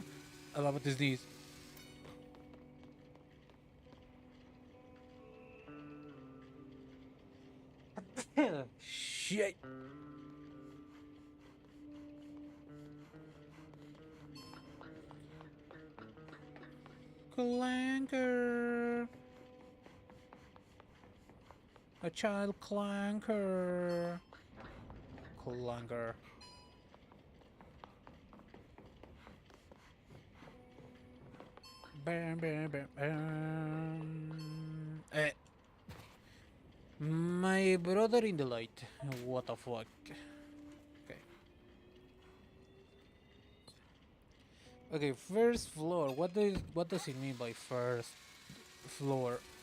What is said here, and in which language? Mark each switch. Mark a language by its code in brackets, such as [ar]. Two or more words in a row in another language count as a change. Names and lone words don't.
[en] What is this? Shit. Clanker. A child clanker. Clanker. Bam, bam, bam, bam. My brother in the light. What the fuck? Okay. Okay, first floor. What does it mean by first floor?